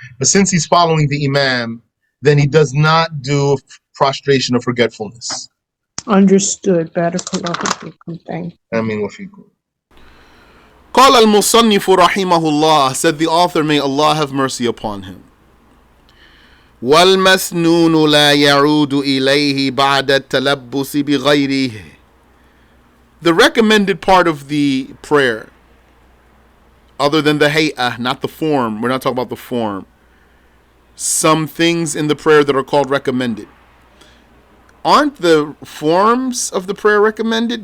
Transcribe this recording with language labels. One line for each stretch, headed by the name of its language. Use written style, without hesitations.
English: But since he's following the Imam, then he does not do prostration of forgetfulness. Understood. Barakallahu fikum. Thank you. I mean, what you
Arabic: قال المصنف رحمه الله,
English: said the author, may Allah have mercy upon him.
Arabic: والمسنون لا يعود إليه بعد التلبس بغيره.
English: The recommended part of the prayer, other than the hay'ah, not the form, we're not talking about the form. Some things in the prayer that are called recommended. Aren't the forms of the prayer recommended?